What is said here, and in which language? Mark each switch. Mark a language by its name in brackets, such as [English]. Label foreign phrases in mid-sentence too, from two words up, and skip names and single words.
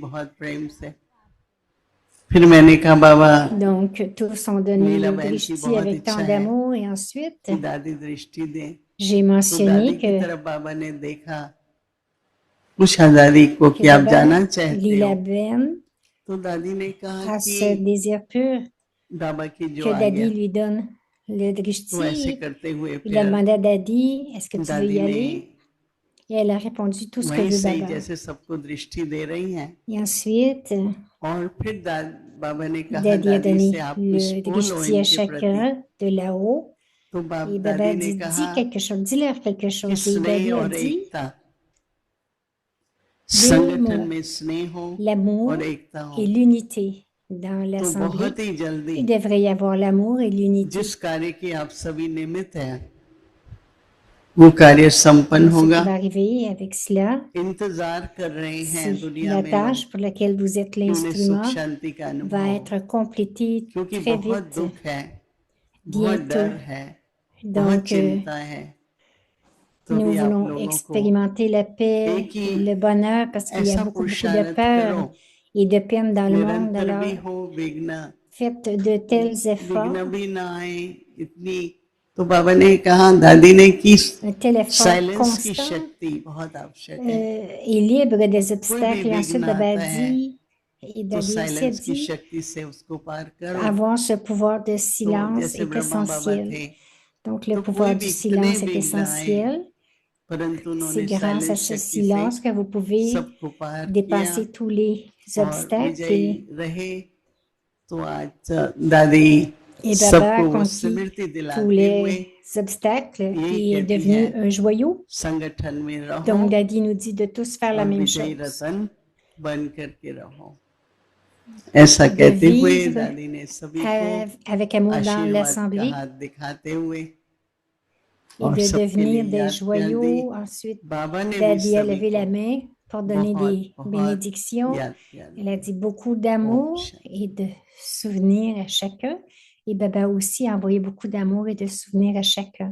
[French] Donc, tous ont donné le drishti avec tant d'amour et ensuite, j'ai mentionné que Lila Ben [Hindi] तो दादी ने कहा [French] à [Hindi] कि [French] ce désir pur [Hindi] बाबा की जो [French] que [Hindi] आ [French] Daddy [Hindi] गया, [French] lui donne le [Hindi] तो ऐसे [French] drishti. [Hindi] करते हुए [French] Il a [Hindi] फिर [French] demandé à Daddy, est-ce que tu veux [Hindi] दादी [French] y [Hindi] ने [French] aller? Et elle a répondu, tout ce que [Hindi] वहीं [French] veut [Hindi] से ही [French] Baba. [Hindi] जैसे सबको दृष्टि दे रही हैं, [French] Et ensuite, [Hindi] और फिर बाबा ने कहा [French] Daddy a [Hindi] दादी से, [French] donné [Hindi] आप कुछ [French] le [Hindi] बोलो [French] drishti à [Hindi] इनके प्रति। [French] chacun de là-haut. [Hindi] तो [French] Et Baba [Hindi] दादी ने [French] dit, [Hindi] कहा [French] dis quelque chose, dis-leur quelque [Hindi] कि [French] chose. Et Daddy [Hindi] स्नेह [French] a [Hindi] और [French] dit, [Hindi] एकता, [French] deux [Hindi] संगठन [French] mots, [Hindi] में स्नेह हो [French] l'amour [Hindi] और एकता हो, [French] et l'unité dans [Hindi] तो [French] l'assemblée. [Hindi] बहुत ही जल्दी [French] Il devrait y avoir l'amour et l'unité. [Hindi] जिस कार्य की आप सभी निमित्त हैं, वो कार्य संपन्न [French] Donc, ce qui [Hindi] होगा। [French] va arriver avec cela, [Hindi] इंतजार कर रहे हैं [French] c'est [Hindi] दुनिया [French] la [Hindi] में लोग [French] tâche pour laquelle vous êtes [Hindi] कि उन्हें सुख [French] l'instrument [Hindi] शांति का [French] va [Hindi] अनुभव हो, [French] être complétée [Hindi] क्योंकि [French] très [Hindi] बहुत [French] vite, [Hindi] दुख है, बहुत [French] bientôt. [Hindi] डर है, बहुत [French] Donc, [Hindi] चिंता है। तो [French] nous [Hindi] भी आप [French] voulons [Hindi] लोगों को [French] expérimenter la paix [Hindi] एक [French] et [Hindi] ही [French] le bonheur parce qu'il y a [Hindi] ऐसा [French] beaucoup, beaucoup de [Hindi] पुरुषार्थ [French] peur [Hindi] करो, [French] et de peine dans le monde. [Hindi] निरंतर भी [French] Alors, [Hindi] हो, विघ्न [French] faites de tels efforts, [Hindi] विघ्न भी ना आए इतनी। तो बाबा ने कहा, दादी ने की, [French] un tel effort [Hindi] साइलेंस की [French] constant [Hindi] शक्ति बहुत आवश्यक है। [French] et libre des [Hindi] कोई भी [French] obstacles. Et ensuite, [Hindi] विघ्न [French] Baba [Hindi] आता है [French] dit, et [Hindi] तो [French] Daddy aussi a [Hindi] साइलेंस की [French] dit, [Hindi] शक्ति से उसको पार करो। [French] avoir ce pouvoir de [Hindi] तो [French] silence [Hindi] जैसे [French] est [Hindi] ब्रह्मा बाबा [French] essentiel. [Hindi] थे, [French] Donc, le [Hindi] तो [French] pouvoir [Hindi] कोई [French] du [Hindi] भी कितने [French] silence est [Hindi] विघ्न आए, [French] essentiel. [Hindi] परंतु [French] C'est [Hindi] उन्होंने [French] grâce à [Hindi] साइलेंस [French] ce [Hindi] शक्ति से [French] silence que vous pouvez [Hindi] सबको पार किया [French] dépasser tous les [Hindi] और [French] obstacles. [Hindi] विजयी रहे। तो आज दादी [French] Et Baba a [Hindi] सबको वो [French] conquis [Hindi] स्मृति [French] tous [Hindi] दिलाते हुए [French] les obstacles [Hindi] यही [French] et est [Hindi] कहती [French] devenu [Hindi] है, [French] un joyau. [Hindi] संगठन में रहो [French] Donc, Daddy nous dit de tous faire la [Hindi] और [French] même [Hindi] विजयी [French] chose, [Hindi] रतन बन करके रहो। ऐसा [French] de [Hindi] कहते हुए [French] vivre [Hindi] दादी ने सभी को [French] avec amour dans [Hindi] आशीर्वाद का [French] l'assemblée [Hindi] हाथ दिखाते हुए [French] et [Hindi] और [French] de [Hindi] सबके लिए [French] devenir des [Hindi] याद कर दी। [French] joyaux. Ensuite, [Hindi] बाबा ने भी [French] Daddy a [Hindi] सभी [French] levé [Hindi] को [French] la main pour donner [Hindi] बहुत [French] des [Hindi] बहुत [French] bénédictions. [Hindi] याद किया। [French] Elle a dit beaucoup [Hindi] ओम [French] d'amour [Hindi] शांति। [French] et de souvenirs à chacun. Et Baba aussi a envoyé beaucoup d'amour et de souvenirs à chacun.